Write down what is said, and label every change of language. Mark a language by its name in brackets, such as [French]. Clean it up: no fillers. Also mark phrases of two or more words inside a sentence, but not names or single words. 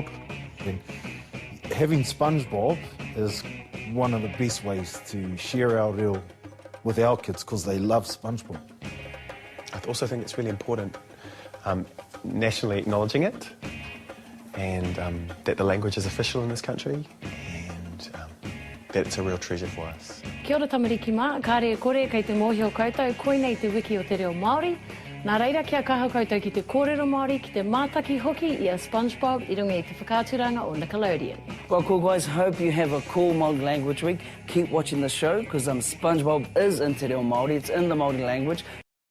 [English] And having SpongeBob is one of the best ways to share our reo with our kids, because they love SpongeBob. I also think it's really important nationally acknowledging it, and that the language is official in this country, and that it's a real treasure for us. [Māori] Kia ora tamariki mā, kāre kore kei te mōhio koutou, koinei te wiki o Te Reo Māori. Nā reira kia kaha koutou ki te kōrero Māori, ki te mātaki hoki i a SpongeBob i runga i te whakāturanga o Nickelodeon. [English] Well, cool guys, hope you have a cool Māori Language Week. Keep watching the show, because SpongeBob is in [Māori] Te Reo Māori, [English] it's in the Māori language.